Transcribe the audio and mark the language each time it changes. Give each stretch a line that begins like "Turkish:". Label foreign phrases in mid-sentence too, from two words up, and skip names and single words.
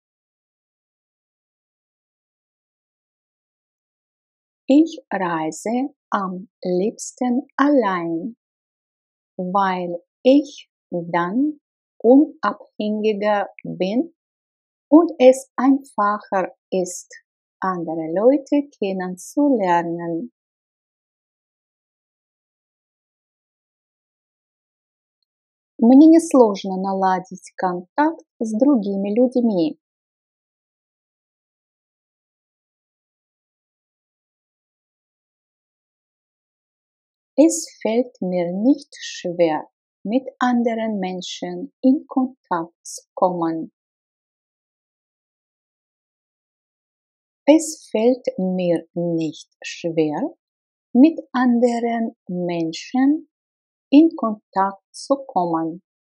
German: Ich reise am liebsten allein, weil ich dann unabhängiger bin und es einfacher ist, andere Leute kennenzulernen.
Russian: Мне несложно наладить контакт с другими людьми.
German: Es fällt mir nicht schwer, mit anderen Menschen in Kontakt zu kommen. Es fällt mir nicht schwer, mit anderen Menschen in Kontakt zu kommen.